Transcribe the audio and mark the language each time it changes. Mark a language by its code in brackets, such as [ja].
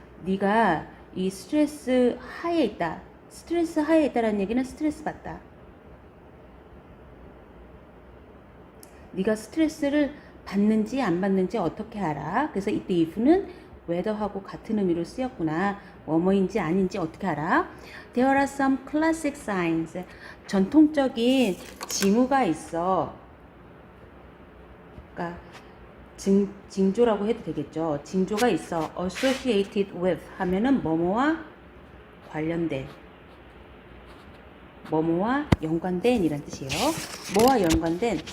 [ko] 네가 이 스트레스 하에 있다. 스트레스 하에 있다라는 얘기는 스트레스 받다. 네가 스트레스를 받는지 안 받는지 어떻게 알아? 그래서 이때 if는 whether하고 같은 의미로 쓰였구나. 뭐뭐인지 아닌지 어떻게 알아? [en] There are some classic signs. [ko] 전통적인 징후가 있어. 그러니까 징조라고 해도 되겠죠. 징조가 있어. [en] associated with [ko] 하면은 뭐뭐와 관련된, 뭐뭐와 연관된 이란 뜻이에요. 뭐와 연관된?